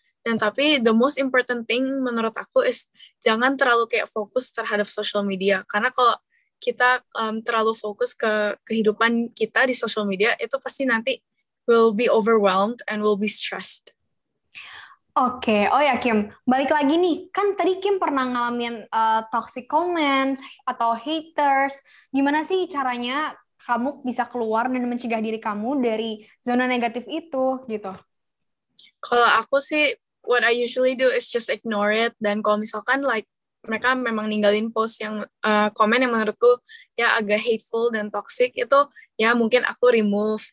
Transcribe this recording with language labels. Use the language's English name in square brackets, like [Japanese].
[Indonesian] Dan tapi [English] the most important thing [Indonesian] menurut aku is jangan terlalu kayak fokus terhadap social media, karena kalau kita terlalu fokus ke kehidupan kita di social media, itu pasti nanti [English] will be overwhelmed and will be stressed. [Indonesian] Oke, oh ya Kim, balik lagi nih, kan tadi Kim pernah ngalamin toxic comments atau haters. Gimana sih caranya kamu bisa keluar dan mencegah diri kamu dari zona negatif itu gitu? Kalau aku sih, [English] what I usually do is just ignore it. [Indonesian] Dan kalau misalkan like mereka memang ninggalin post yang komen yang menurutku ya agak hateful dan toxic, itu ya mungkin aku remove.